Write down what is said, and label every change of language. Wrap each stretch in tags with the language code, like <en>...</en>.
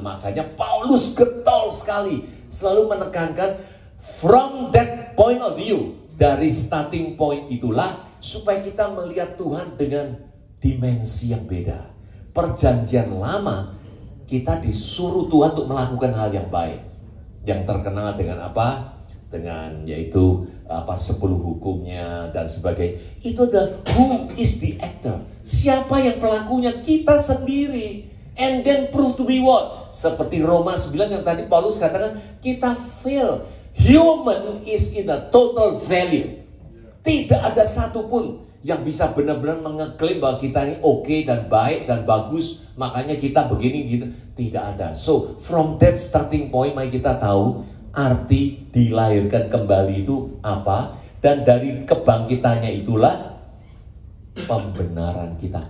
<id>Makanya Paulus getol sekali selalu menekankan from that point of view, dari starting point itulah supaya kita melihat Tuhan dengan dimensi yang beda. Perjanjian lama kita disuruh Tuhan untuk melakukan hal yang baik, yang terkenal dengan apa? Dengan yaitu 10 hukumnya dan sebagainya.</id> <en>Itu adalah who is the actor.</en> <id>Siapa yang pelakunya? Kita sendiri. And then prove to be what? Seperti Roma 9 yang tadi Paulus katakan, kita fail.</id> <en>Human is in a total value.</en> <id>Tidak ada satupun yang bisa benar-benar mengeklaim bahwa kita ini oke dan baik dan bagus, makanya kita begini gitu. Tidak ada. So from that starting point, mari kita tahu arti dilahirkan kembali itu apa, dan dari kebangkitannya itulah pembenaran kita.</id>